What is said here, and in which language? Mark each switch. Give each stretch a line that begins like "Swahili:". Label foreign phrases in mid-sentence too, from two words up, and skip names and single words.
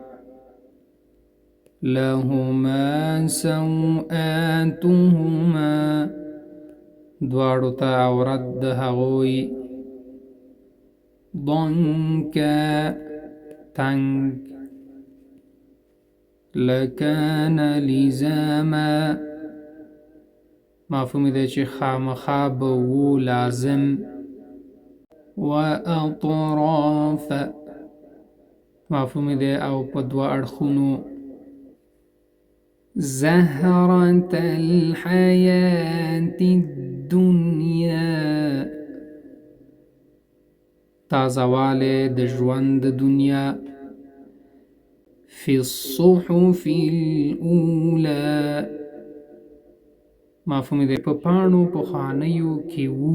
Arabic: لهما سوآتهما
Pashto: دواړو ته عورت د هغوی. ضنکا تنگ.
Arabic: لکان لزاما
Pashto: مفهوم دی چې خامخا به و لازم.
Arabic: و اطراف
Pashto: مفهوم دی او په دوه اړخونو.
Arabic: زهرة الحياة الدنيا
Pashto: تازهوالی د ژوند دنیا.
Arabic: فی الصحف الاولى
Pashto: مفهوم دی په پاڼو پخوانیو کې وو.